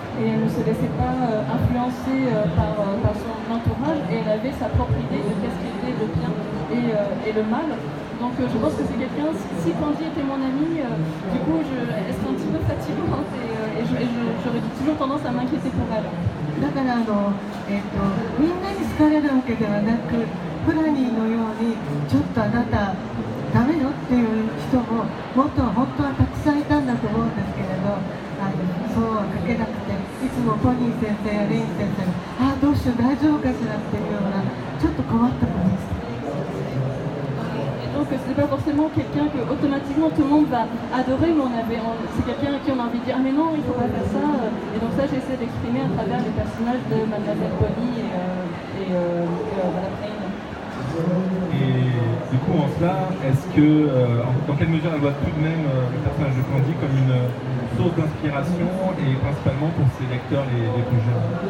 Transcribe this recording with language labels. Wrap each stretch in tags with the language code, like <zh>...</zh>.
<fr>Et elle ne se laissait pas influencer par son entourage, et elle avait sa propre idée de qu'est-ce qui était le bien et le mal. Donc je pense que c'est quelqu'un, si Candy était mon amie, du coup elle serait un petit peu fatigante, et j'aurais toujours tendance à m'inquiéter pour elle.</fr> <ja>だからみんなに好かれるわけではなく、フラニーのようにちょっとあなたダメよっていう人も本当はたくさんいたんだと思うんですけれど、そうは書けなくて、いつもポニー先生やレイン先生がどうしよう大丈夫かしらっていうようなちょっと困った子でした。</ja> <fr>Donc c'est pas forcément quelqu'un que automatiquement tout le monde va adorer, mais c'est quelqu'un à qui on a envie de dire ah mais non il faut pas faire ça, et donc ça j'essaie d'exprimer à travers les personnages de Mademoiselle Pony et Madame Aine. Et du coup en cela, est-ce que dans quelle mesure elle voit tout de même le personnage de Candy comme une source d'inspiration, et principalement pour ses lecteurs les plus jeunes?</fr>